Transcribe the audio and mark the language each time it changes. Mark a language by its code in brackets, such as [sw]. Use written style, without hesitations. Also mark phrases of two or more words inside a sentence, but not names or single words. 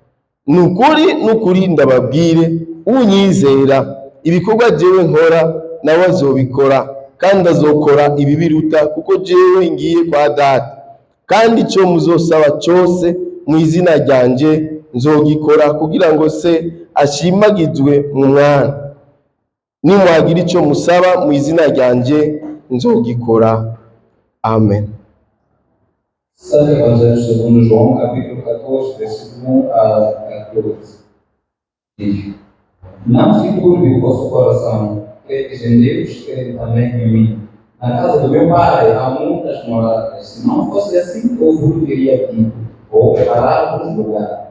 [rn] Nukuri ndababwire, unyizera ibikorwa jewe nkora nawe azobikora, kandi azokora ibibiruta, kuko jewe ngiye kwa data. Kandi icyo muzosaba cyose mu izina ryanje nzogikora, kugira ngo se ashimagizwe mu mwana. Nimwagira icyo musaba mu izina ryanje nzogikora. Amen. [pt] Santo Evangelho segundo João, capítulo 14, versículo 1 a 14. Diz: Não se turbe o vosso coração, credes em Deus, crede também em mim. Na casa do meu pai há muitas moradas. Se não fosse assim, eu vos teria dito: vou preparar-vos lugar.